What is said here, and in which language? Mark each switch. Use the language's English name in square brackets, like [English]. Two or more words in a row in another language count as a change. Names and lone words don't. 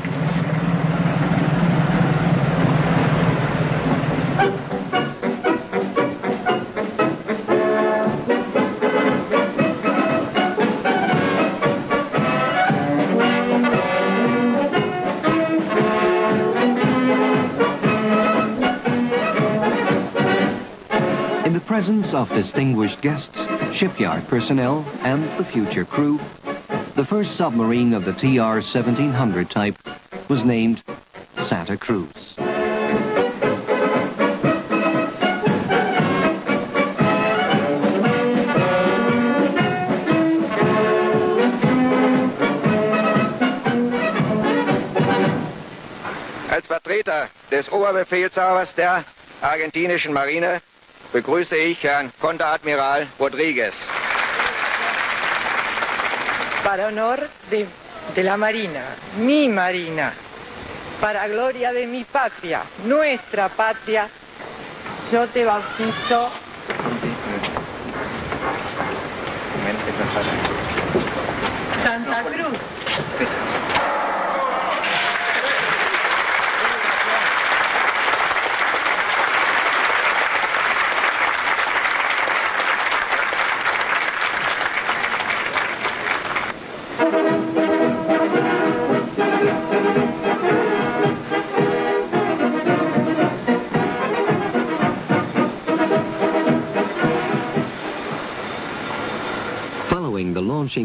[English] In the presence of distinguished guests, shipyard personnel, and the future crew, the first submarine of the TR 1700 type was named Santa Cruz. [German] Als Vertreter des Oberbefehlshabers der argentinischen Marine begrüße ich Herrn Konteradmiral Rodríguez. [Spanish] Para honor de la Marina, mi Marina, para gloria de mi patria, nuestra patria, yo te bautizo. Santa Cruz. [English] Following the launching